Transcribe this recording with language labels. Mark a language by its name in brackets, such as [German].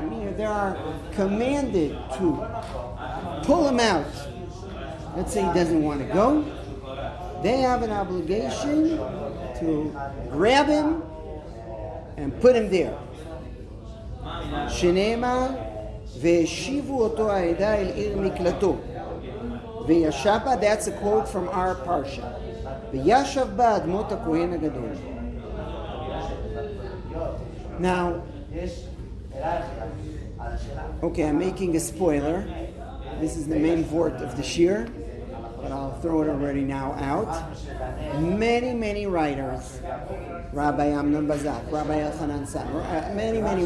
[English] Meaning they are commanded to pull him out. Let's say he doesn't want to go. They have an obligation to grab him and put him there. [Hebrew] שנאמר והשיבו אותו העדה אל עיר מקלטו וישב בה, [English] that's a quote from our parsha, [Hebrew] וישב בה אדמות הכהן הגדול. [English] Now, okay, I'm making a spoiler. This is the main vort of the shir, but I'll throw it already now out. Many writers, Rabbi Amnon Bazak, Rabbi Elchanan San, many.